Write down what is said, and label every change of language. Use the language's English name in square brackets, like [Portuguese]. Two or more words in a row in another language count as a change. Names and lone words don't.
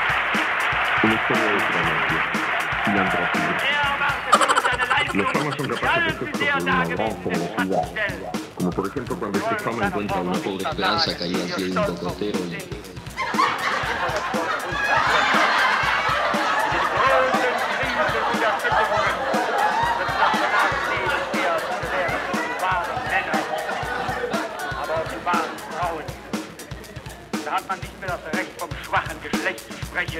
[Spanish] Una historia de Francia, filantropía. Los famas son capaces de gestos de una gran generosidad, como por ejemplo cuando este fama encuentra una pobre esperanza caída al pie de un cocotero y... [German] Da hat man nicht mehr das Recht vom schwachen Geschlecht zu sprechen.